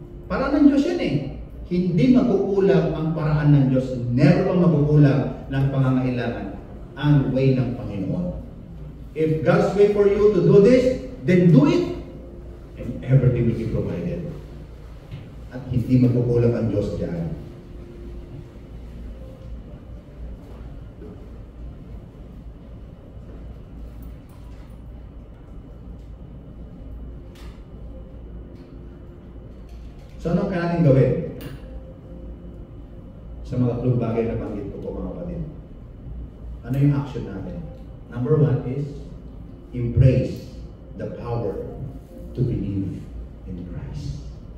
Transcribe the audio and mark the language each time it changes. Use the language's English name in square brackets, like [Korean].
[Filipino] Paraan ng Diyos yan Hindi magkukulang ang paraan ng Diyos. Never pang magkukulang ng pangangailangan ang way ng Panginoon. [English] If God's way for you to do this, then do it. And everything will be provided. [Filipino] At hindi magkukulang ang Diyos diyan. So anong kaya natin gawin? Sa mga tatlong bagay na banggit ko po mga kapatid. Ano yung action natin? [English] Number one is embrace the power to believe in Christ.